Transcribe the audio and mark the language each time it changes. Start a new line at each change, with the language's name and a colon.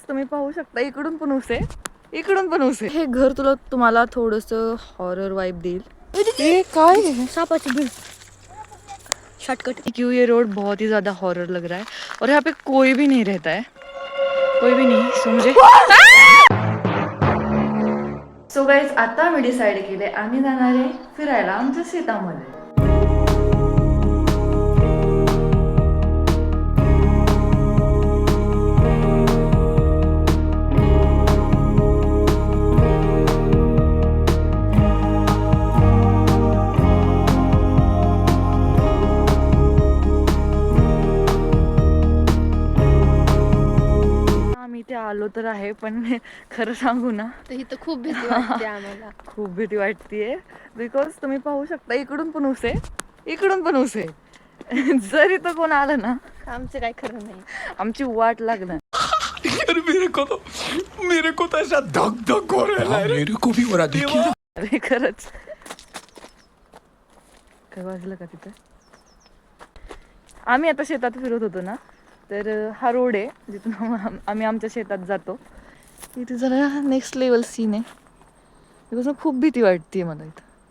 Marathi: तुम्ही पाहू शकता इकडून पण ऊस आहे, इकडून पण ऊस आहे. हे घर तुम्हाला थोडंसं हॉरर वाइब देईल.
Hindi: ये काय है?
Marathi: सांपाची भीड़ शॉर्टकट।
Hindi: क्यों ये रोड बहुत ही ज़्यादा हॉरर लग रहा है और यहाँ पे कोई भी नहीं रहता है, कोई भी नहीं.
Marathi: सो गाइज आता आम्ही डिसाईड केले आम्ही जाणार आहे फिरायला आमच्या शेतामध्ये. इथे आलो तर आहे पण खरं सांगू ना तर इथं खूप भीती वाटते आम्हाला. खूप भीती वाटतेय बिकॉज तुम्ही पाहू शकता इकडून पण ऊस आहे, इकडून पण ऊस आहे. जर इथं कोण आलं ना आमचं काय खरं नाही, आमची वाट लागणार.
Hindi: मेरे को तो ऐसा धक धक हो रहा है. मेरे को भी हो रहा देखिए.
Marathi: अरे खरंच काय वाजलं का तिथं. आम्ही आता शेतात फिरत होतो ना तर हा रोड आहे जिथून आम्ही आमच्या शेतात जातो. इथे जरा नेक्स्ट लेवल सीन आहे बिकॉज खूप भीती वाटते मला इथं.